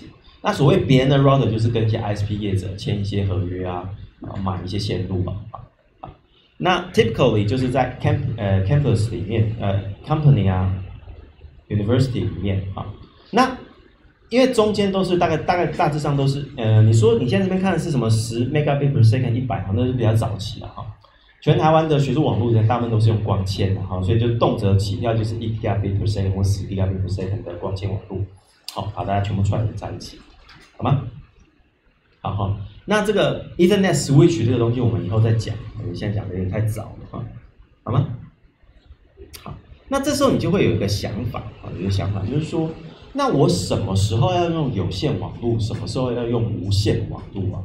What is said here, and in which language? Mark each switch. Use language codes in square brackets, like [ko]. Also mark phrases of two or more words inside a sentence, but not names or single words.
[zh] 那所谓别人的 router 就是跟一些 ISP 业者签一些合约啊，买一些线路嘛。那 typically 就是在campus 里面company 啊 university 里面啊。那因为中间都是大致上都是你说你现在这边看的是什么10 [en] megabit per second [zh] 100，那是比较早期的哈。全台湾的学术网络人大部分都是用光纤的哈，所以就动辄起跳就是1 [en] gigabit per second [zh] 或10 [en] gigabit per second [zh] 的光纤网络，好，把大家全部串联在一起，好吗？好哈，那这个 [en] Ethernet switch [zh] 这个东西我们以后再讲，我们现在讲的有点太早了哈，好吗？好，那这时候你就会有一个想法啊，有一个想法就是说，那我什么时候要用有线网络，什么时候要用无线网络啊？